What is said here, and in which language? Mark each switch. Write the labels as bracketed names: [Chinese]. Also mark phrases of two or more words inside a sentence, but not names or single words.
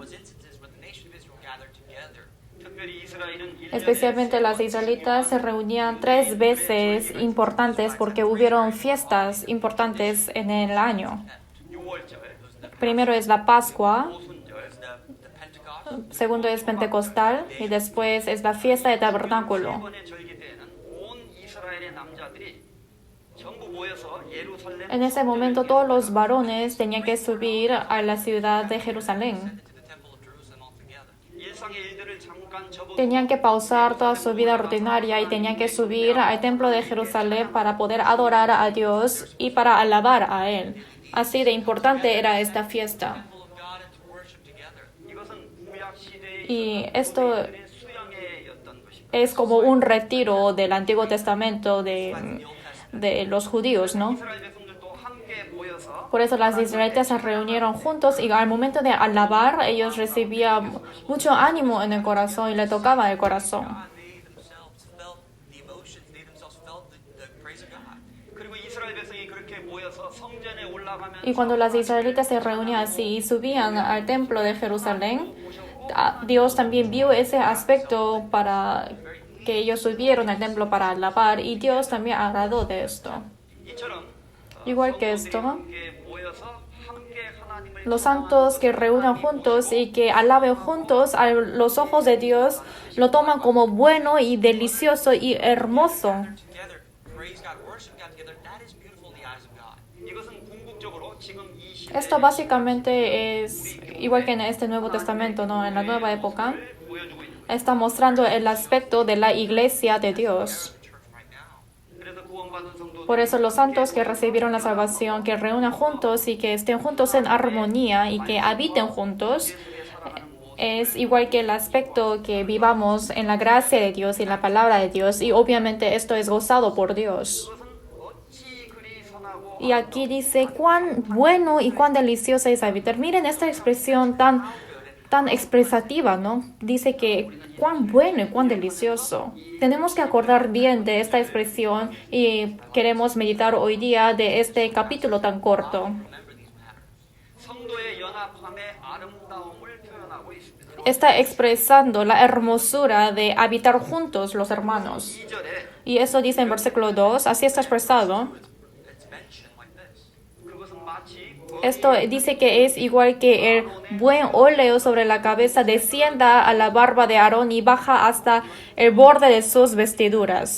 [English] Was instances where the nation of Israel gathered together. [Korean] 특별히 이스라엘은 1년에 [Spanish] especialmente las israelitas se reunían 3 veces importantes porque hubieron fiestas importantes en el año. [Korean] 6월절, [Spanish] Primero es la Pascua, [Korean] 오순절, [English] The Pentecost, [Spanish] segundo es Pentecostal y después es la fiesta de tabernáculo. [Korean] 7번의 절기 때에는 온 이스라엘의 남자들이 전부 모여서 예루살렘 [Spanish] En ese momento todos los varones tenían que subir a la ciudad de Jerusalén. [English] to the temple of Jerusalem altogether. [Korean] 일상의 일들을 잠깐 접어두고 [Spanish] Tenían que pausar toda su vida rutinaria y tenían que subir al templo de Jerusalén para poder adorar a Dios y para alabar a Él. Así de importante era esta fiesta. [English] Temple of God and to worship together. [Korean] 이것은 구약 시대의 [Spanish] Y esto [Korean] 유대인들의 수양회였던 것입니다. [Spanish] es como un retiro del Antiguo Testamento de los judíos, ¿no? [Korean] 이스라엘 백성들도 함께 모여서 [Spanish] Por eso las israelitas se reunieron juntos y al momento de alabar ellos recibían mucho ánimo en el corazón y le tocaba el corazón. [English] They themselves felt the emotions, they themselves felt the praise of God. [Korean] 그리고 이스라엘 백성이 그렇게 모여서 성전에 올라가면서 [Spanish] Y cuando las israelitas se reunían así y subían al templo de Jerusalén, Dios también vio ese aspecto para que ellos subieron al templo para alabar y Dios también agradó de esto. [Korean] 이처럼 [Spanish] Igual que [Korean] 성도들이 [Spanish] esto, [Korean] 함께 모여서 함께 하나님을 [Spanish] los santos que reúnan juntos y que alaben juntos a los ojos de Dios lo toman como bueno y delicioso y hermoso. [English] Together, praise God, worship God together, that is beautiful in the eyes of God. [Korean] 이것은 궁극적으로 지금 이 시대에 [Spanish] Esto básicamente es igual que en este Nuevo Testamento, ¿no? En la nueva época, [Korean] 보여주고 있는 거예요. [Spanish] está mostrando el aspecto de la iglesia de Dios. [English] The church right now. [Korean] 그래서 구원받은 성도들 [Spanish] Por eso los santos que recibieron la salvación, que reúnan juntos y que estén juntos en armonía y que habiten juntos, es igual que el aspecto que vivamos en la gracia de Dios y la palabra de Dios. Y obviamente esto es gozado por Dios. [Korean] 그것은 어찌 그리 선하고 [Spanish] Y aquí dice cuán bueno y cuán delicioso es habitar. Miren esta expresión tan expresativa, ¿no? Dice que cuán bueno y cuán delicioso. Tenemos que acordar bien de esta expresión y queremos meditar hoy día de este capítulo tan corto. [English] Remember these matters. [Korean] 성도의 연합함의 아름다움을 표현하고 있습니다. [Spanish] Está expresando la hermosura de habitar juntos los hermanos. [Korean] 2절에 [Spanish] Y eso dice en versículo 2, así está expresado. [English] It's mentioned like this. [Korean] 그것은 마치 [Spanish] Esto dice que es igual que el buen óleo sobre la cabeza descienda a la barba de Aarón y baja hasta el borde de sus vestiduras.